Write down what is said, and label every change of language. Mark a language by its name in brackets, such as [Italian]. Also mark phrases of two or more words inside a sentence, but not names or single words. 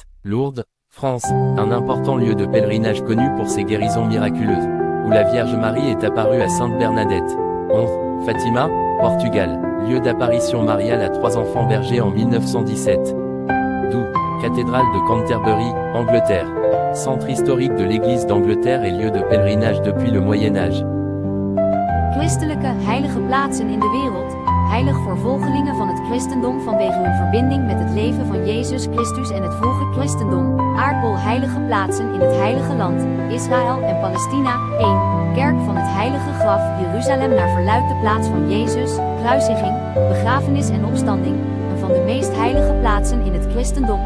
[French] Lourdes, France, un important lieu de pèlerinage connu pour ses guérisons miraculeuses, où la Vierge Marie est apparue à Sainte Bernadette. 11. Fatima, Portugal, lieu d'apparition mariale à 3 enfants bergers en 1917. 12. cathédrale de Canterbury, Angleterre. Centre historique de l'Église d'Angleterre et lieu de pèlerinage depuis le Moyen-Âge. [Dutch] Christelijke heilige plaatsen in de wereld, heilig voor volgelingen van het christendom vanwege hun verbinding met het leven van Jezus Christus en het vroege christendom, aardbol heilige plaatsen in het heilige land, Israël en Palestina. 1. Kerk van het heilige graf, Jeruzalem naar verluidt de plaats van Jezus, kruisiging, begrafenis en opstanding, een van de meest heilige plaatsen in het christendom.